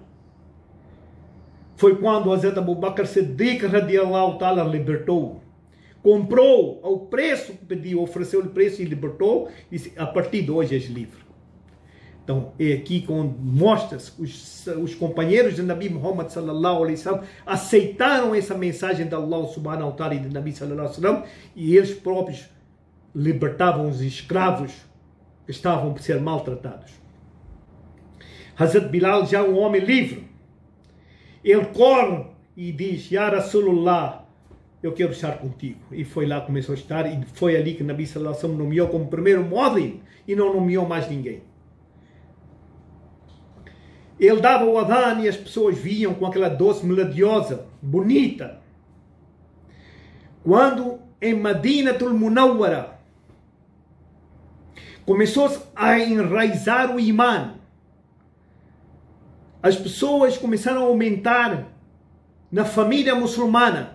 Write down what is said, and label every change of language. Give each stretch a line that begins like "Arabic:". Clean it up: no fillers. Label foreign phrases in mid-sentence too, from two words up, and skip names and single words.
Portuguese: Foi quando Hazrat Abu Bakr Siddiq
Arabic: رضي الله تعالى
Portuguese: libertou. Comprou ao preço que pediu, ofereceu-lhe preço e libertou. E disse, a partir de hoje és livre. Então é aqui quando mostra-se os companheiros de Nabi Muhammad
Arabic: صلى الله عليه وسلم
Portuguese: aceitaram essa mensagem de Allah
Arabic: سبحانه وتعالى
Portuguese: e de Nabi
Arabic: صلى الله عليه وسلم,
Portuguese: e eles próprios libertavam os escravos que estavam por ser maltratados. Hazrat Bilal, já um homem livre, ele corre e diz,
Arabic: يا رسول الله,
Portuguese: eu quero estar contigo. E foi lá, começou a estar, e foi ali que Nabi
Arabic: صلى الله عليه وسلم
Portuguese: nomeou como primeiro muadhin, e não nomeou mais ninguém. Ele dava o adhan e as pessoas viam com aquela doce melodiosa, bonita. Quando em Madinatul Munawwara começou a enraizar o imã, as pessoas começaram a aumentar na família muçulmana.